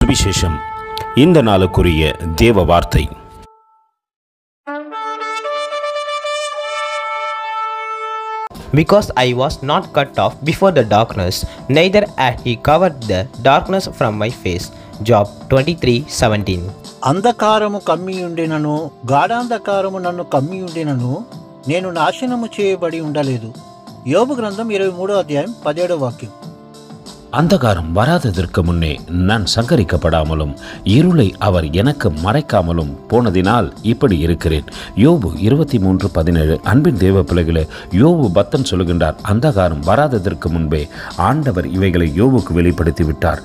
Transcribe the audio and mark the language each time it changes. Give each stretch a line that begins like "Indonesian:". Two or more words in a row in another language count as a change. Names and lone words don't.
Tamil: சுவிசேஷம். இந்த நாளுக்குரிய தேவ வார்த்தை.
English: Because I was not cut off before the darkness, neither had he covered the darkness from my face. Job 23:17.
Telugu: అంధకారము కమ్మియుండినను గాఢాంధకారము నన్ను కమ్మియుండినను నేను నాశనము చేయబడి ఉండలేదు. యోబు గ్రంథం 23వ అధ్యాయం 17వ వాక్యం.
Tamil: அந்தகாரம் வராததற்கு முன்னே நான் சங்கரிக்கப்படாமலும் இருளை அவர் எனக்கு மறைக்காமலும் போனதினால் இப்படி இருக்கிறேன். யோபு 23:17. அன்பின் தேவ பிள்ளைகளே, யோபு பக்தன் சொல்லுகின்றார், அந்தகாரம் வராததற்கு முன்பே ஆண்டவர் இவைகளை யோபுக்கு வெளிப்படுத்தி விட்டார்.